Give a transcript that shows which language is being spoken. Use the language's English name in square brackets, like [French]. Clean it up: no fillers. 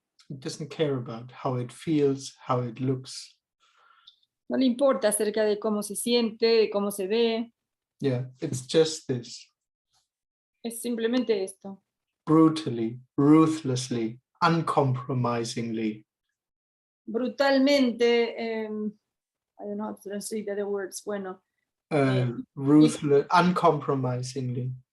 [English] it doesn't care about how it feels, how it looks. [Spanish] No le importa acerca de cómo se siente, de cómo se ve. [English] Yeah, it's just this. [Spanish] Es simplemente esto. [English] Brutally, ruthlessly, uncompromisingly. [Spanish] Brutalmente, [English] I don't know how to translate the other words, [Spanish] bueno, [English] Ruthless, uncompromisingly.